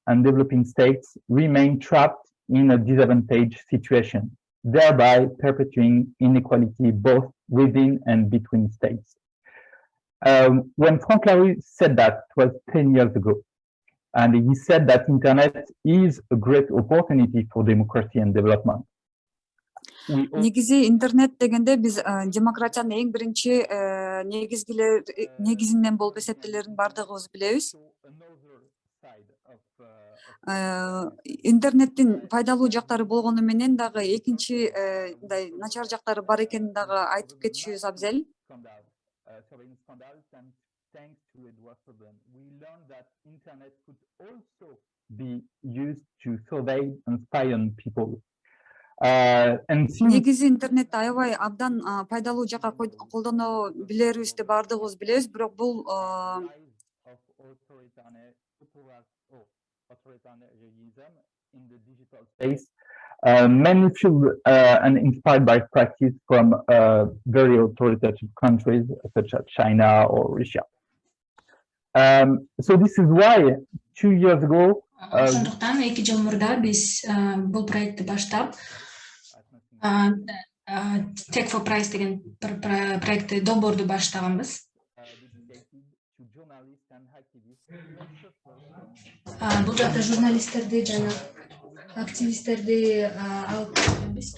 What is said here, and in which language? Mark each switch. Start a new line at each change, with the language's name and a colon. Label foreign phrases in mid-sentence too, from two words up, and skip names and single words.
English: and developing states remain trapped in a disadvantaged situation, thereby perpetuating inequality both within and between states. When Frank Lahire said that, it was 10 years ago, and he said that internet is a great opportunity for democracy and development.
Kyrgyz: Негизи интернет дегенде биз демократиянын эң биринчи негизинен болуп эсептелерин бардыгыбыз билебиз. Интернеттин пайдалуу жактары болгону менен дагы экинчи мындай начар жактары бар экенин дагы айтып кетишибиз абзел.
English: Thanks to Edward Snowden, we learned that internet could also be used to survey and spy on people.
Kyrgyz: Негизи интернетти аябай абдан пайдалуу жакка колдоно билерибизди бардыгыбыз билебиз, бирок бул
English: many feel and inspired by practice from very authoritative countries such as China or Russia. So this is why 2 years ago.
Kyrgyz: Ошондуктан 2 жыл мурда биз бул проектти баштап Tech for Price деген проектти долбоорду баштаганбыз. Бул жакта журналисттерди жана активисттерди алып келебиз.